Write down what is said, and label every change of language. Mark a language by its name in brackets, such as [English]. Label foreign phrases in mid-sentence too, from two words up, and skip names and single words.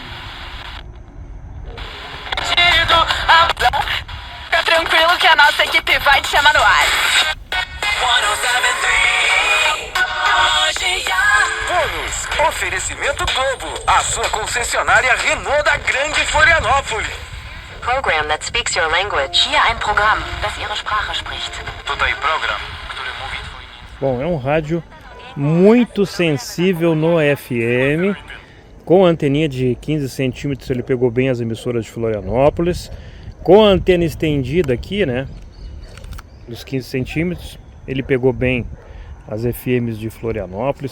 [Portuguese] Fica tranquilo que a nossa equipe vai te chamar no ar. Bônus, oferecimento Globo, a sua concessionária Renault da Grande Florianópolis. [English] Program that speaks your language. [German] Hier ein Programm, das Ihre Sprache spricht. [Polish] Tutaj program, który mówi [Portuguese] Bom, é um rádio muito sensível no FM. Com a anteninha de 15 centímetros ele pegou bem as emissoras de Florianópolis. Com a antena estendida aqui, né, dos 15 centímetros, ele pegou bem as FMs de Florianópolis.